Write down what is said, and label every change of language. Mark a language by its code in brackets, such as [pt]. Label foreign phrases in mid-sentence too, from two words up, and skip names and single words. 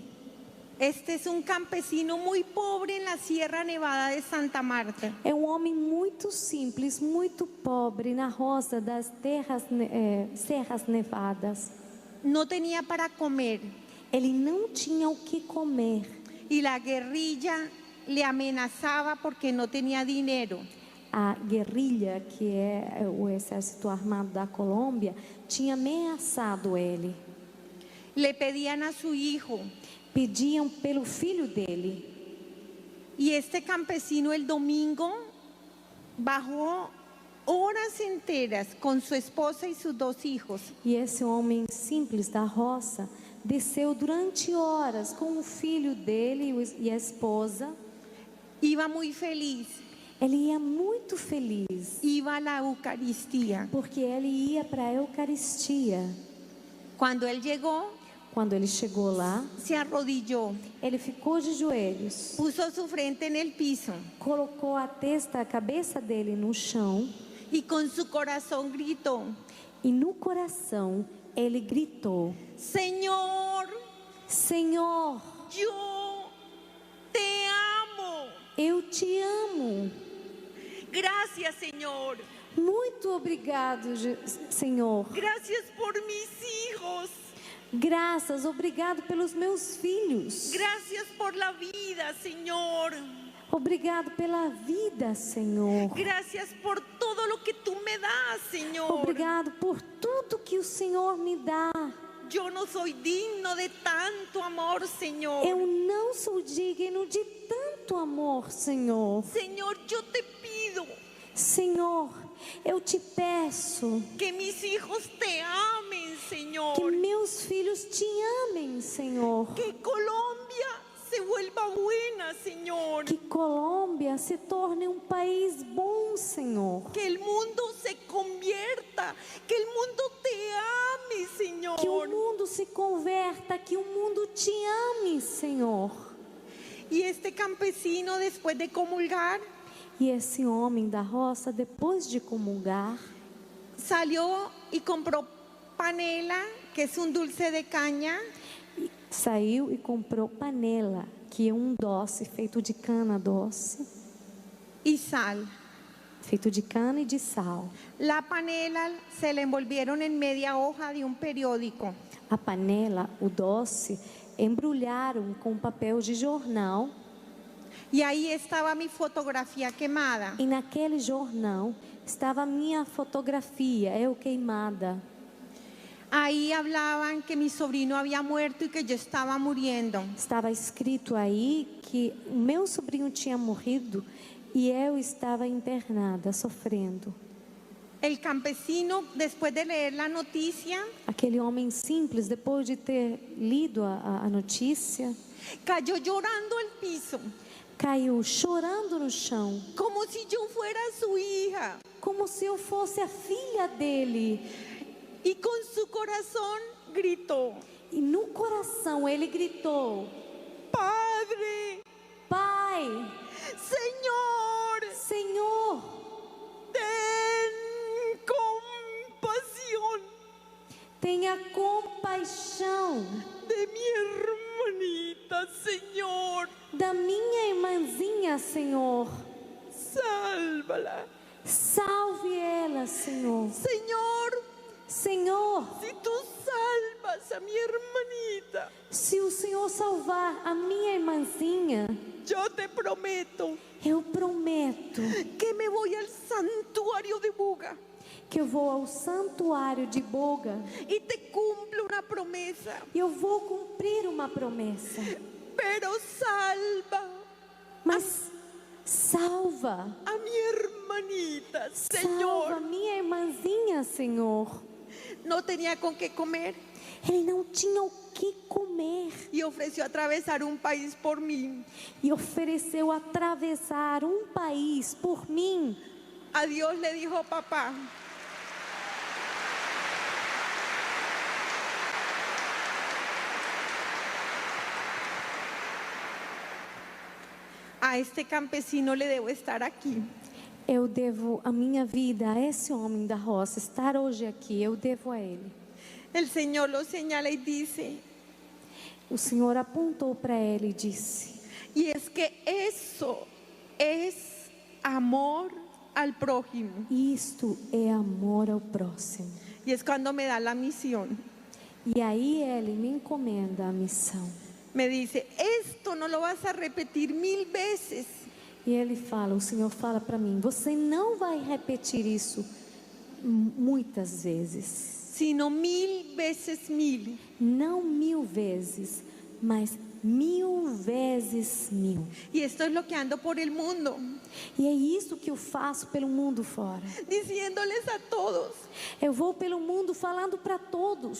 [es] Este es un campesino muy pobre en la Sierra Nevada de Santa Marta. [pt] É um homem muito simples, muito pobre na roça das Serras Nevadas. [es] No tenía para comer [pt] Ele não tinha o que comer. [es] y la guerrilla le amenazaba porque no tenía dinero. [pt] A guerrilha, que é o exército armado da Colômbia, tinha ameaçado ele. [es] Le pedían a su hijo. [pt] Pediam pelo filho dele. [es] Y este campesino el domingo bajó horas enteras con su esposa y sus 2 hijos. [pt] E esse homem simples da roça desceu durante horas com o filho dele e a esposa. [es] Iba muy feliz, [pt] Ele ia muito feliz, [es] iba a la Eucaristía. [pt] porque ele ia para a Eucaristia. [es] Cuando él llegó, [pt] Quando ele chegou lá, [es] se arrodilló, [pt] ele ficou de joelhos, [es] puso su frente en el piso [pt] colocou a cabeça dele no chão [es] y con su corazón gritó: [pt] e no coração ele gritou: [es] Señor, [pt] Senhor, [es] yo te amo. [pt] eu te amo. [es] Gracias, Señor. [pt] Muito obrigado, Senhor. [es] Gracias por mis hijos. [pt] Graças, obrigado pelos meus filhos. [es] Gracias por la vida, Señor. [pt] Obrigado pela vida, Senhor. [es] Gracias por todo lo que tú me das, Señor. [pt] Obrigado por tudo que o Senhor me dá. [es] Yo no soy digno de tanto amor, Señor. [pt] Eu não sou digno de tanto amor, Senhor. [es] Señor, yo te pido [pt] Senhor, eu te peço [es] que mis hijos te amen, [pt] que [es] Señor. [pt] meus filhos te amem, Senhor. [es] Que Colombia se vuelva buena, Señor. [pt] Que Colômbia se torne um país bom, Senhor. [es] Que el mundo se convierta. Que el mundo te ame, Señor. [pt] Que o mundo se converta, que o mundo te ame, Senhor. [es] Y este campesino, después de comulgar, [pt] E esse homem da roça, depois de comungar, [es] salió y compró panela, que es un dulce de caña, [pt] saiu e comprou panela, que é um doce feito de cana doce, [es] y sal. [pt] feito de cana e de sal. [es] La panela se la envolvieron en media hoja de un periódico. [pt] A panela, o doce, embrulharam com papel de jornal. [es] Y ahí estaba mi fotografía quemada. [pt] E naquele jornal estava a minha fotografia, eu queimada. [es] Ahí hablaban que mi sobrino había muerto y que yo estaba muriendo. [pt] Estava escrito aí que o meu sobrinho tinha morrido e eu estava internada, sofrendo. [es] El campesino, después de leer la noticia, [pt] Aquele homem simples, depois de ter lido a notícia, [es] cayó llorando al piso, [pt] caiu chorando no chão, [es] como si yo fuera su hija. [pt] como se eu fosse a filha dele. [es] Y con su corazón gritó: [pt] E no coração ele gritou: [es] Padre, [pt] Pai, [es] Señor, [pt] Senhor, [es] ten compasión [pt] tenha compaixão [es] de mi hermanita, Señor. [pt] da minha irmãzinha, Senhor. [es] Sálvala. [pt] Salve ela, Senhor. [es] Señor, [pt] Senhor, [es] si tú salvas salvas a mi hermanita, [pt] Se o Senhor salvar a minha irmãzinha, [es] yo te prometo [pt] eu prometo [es] que me voy al santuario de Buga [pt] que eu vou ao santuário de Boga [es] y te cumplo una promesa. [pt] e eu vou cumprir uma promessa. [es] Pero salva [pt] Mas salva, [es] a mi hermanita, [pt] salva [es] Señor. [pt] minha irmãzinha, Senhor. [es] No tenía con qué comer [pt] Ele não tinha o que comer [es] y ofreció atravesar un país por mí. [pt] e ofereceu atravessar um país por mim. [es] A Dios le dijo papá: a este campesino le debo estar aquí. [pt] Eu devo a minha vida a esse homem da roça, estar hoje aqui, eu devo a ele. [es] El Señor lo señala y dice: [pt] O Senhor apontou para ele e disse: [es] y es que eso es amor al prójimo. [pt] isto é amor ao próximo. [es] Y es cuando me da la misión. [pt] E aí ele me encomenda a missão. [es] Me dice: esto no lo vas a repetir 1000 veces, [pt] E ele fala, o Senhor fala para mim: você não vai repetir isso muitas vezes, [es] sino 1000 veces 1000. [pt] não 1000 vezes, mas 1000 vezes 1000. [es] Y esto es lo que ando por el mundo, [pt] E é isso que eu faço pelo mundo fora. [es] diciéndoles a todos: [pt] Eu vou pelo mundo falando para todos: